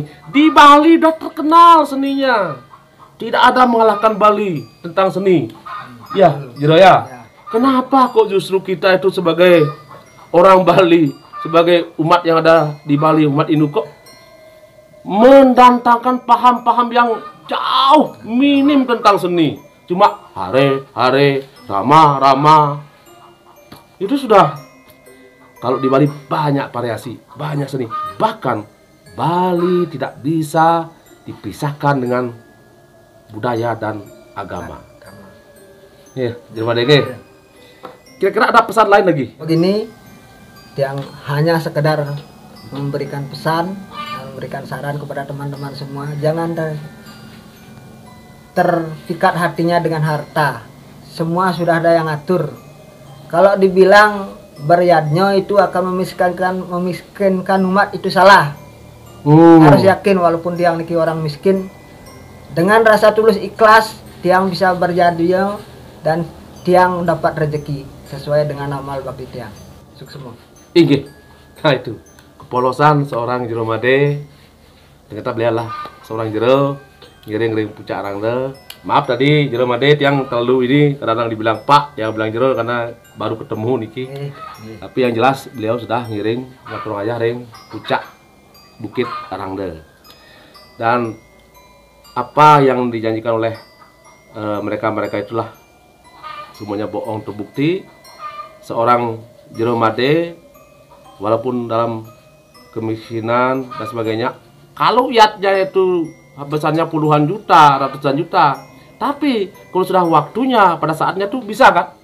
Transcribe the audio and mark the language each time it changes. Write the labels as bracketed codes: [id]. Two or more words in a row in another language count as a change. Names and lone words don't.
[id] Di Bali udah terkenal seninya. Tidak ada mengalahkan Bali tentang seni. Ya, Jero ya. Kenapa kok justru kita itu sebagai orang Bali, sebagai umat yang ada di Bali, umat Hindu kok mendatangkan paham-paham yang jauh minim tentang seni. Cuma hare, rama. Itu sudah. Kalau di Bali banyak variasi, banyak seni. Bahkan Bali tidak bisa dipisahkan dengan budaya dan agama. Ya, Jeromade. Kira-kira ada pesan lain lagi? Begini, yang hanya sekedar memberikan pesan, memberikan saran kepada teman-teman semua, jangan terpikat hatinya dengan harta. Semua sudah ada yang atur. Kalau dibilang beryadnya itu akan memiskinkan umat, itu salah. Harus yakin walaupun [ban] tiang niki [id] orang miskin, dengan rasa tulus ikhlas tiang bisa berjadinya dan tiang dapat rezeki sesuai dengan amal bakti tiang. Sukses semua. Inggih. Nah itu kepolosan seorang Jeromade. Ternyata beliau lah seorang jero [ban] ngiring pucak [id] arang le. Maaf tadi Jeromade yang terlalu ini kadang-kadang dibilang Pak, yang bilang jero karena baru ketemu niki. Tapi yang jelas beliau sudah [ban] ngiring ngatur aja ring pucak [id] Bukit Arangde. Dan apa yang dijanjikan oleh mereka itulah semuanya bohong terbukti. Seorang Jeromade walaupun dalam kemiskinan dan sebagainya, kalau yatnya itu besarnya puluhan juta, ratusan juta, tapi kalau sudah waktunya pada saatnya tuh bisa kan?